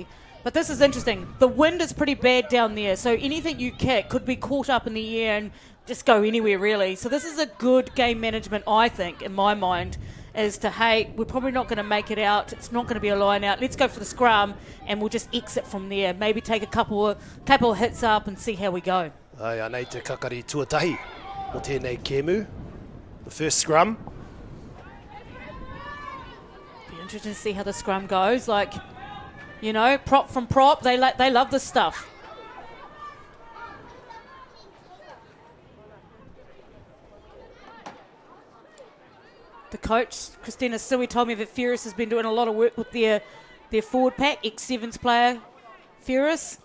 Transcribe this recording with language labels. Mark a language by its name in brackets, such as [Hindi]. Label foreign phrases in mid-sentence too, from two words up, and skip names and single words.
[English] But this is interesting. The wind is pretty bad down there, so anything you kick could be caught up in the air and just go anywhere, really. So this is a good game management, I think, in my mind, as to, hey, we're probably not going to make it out. It's not going to be a line out. Let's go for the scrum, and we'll just exit from there. Maybe take a couple of hits up and see how we go. [Māori] Ai, anei te kakari tuatahi o tēnei kēmu. [English] The first scrum. Be interesting to see how the scrum goes. Like, you know, prop from prop. They love this stuff. The coach, Christina Sui, told me that Ferris has been doing a lot of work with their forward pack, ex-Sevens player Ferris.